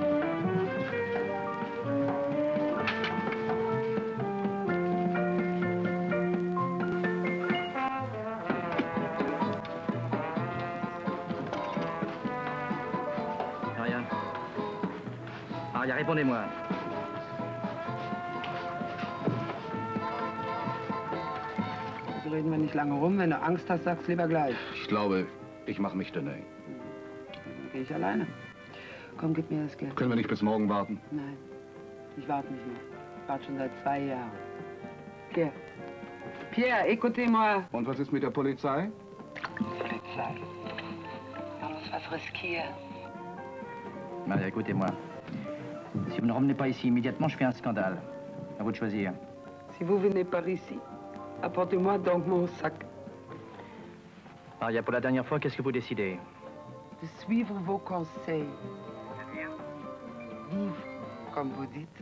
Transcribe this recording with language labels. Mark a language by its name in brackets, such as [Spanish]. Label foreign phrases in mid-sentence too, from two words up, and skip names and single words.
[French] Maria. Maria, répondez-moi. [German] Reden wir nicht lange rum. Wenn du Angst hast, sag's lieber gleich. Ich glaube, ich mache mich dünner. Dann gehe ich alleine. Komm, gib mir das Geld. Können wir nicht bis morgen warten? Nein, ich warte nicht mehr. Ich warte schon seit 2 Jahren. [French] Pierre. Pierre, écoutez-moi. [German] Und was ist mit der Polizei? Polizei. On muss was riskieren. [French] Maria, écoutez-moi. Si vous ne revenez pas ici immédiatement, je fais un scandale. À vous de choisir. Si vous venez par ici, apportez-moi donc mon sac. Maria, pour la dernière fois, qu'est-ce que vous décidez? de suivre vos conseils. Vivre, comme vous dites.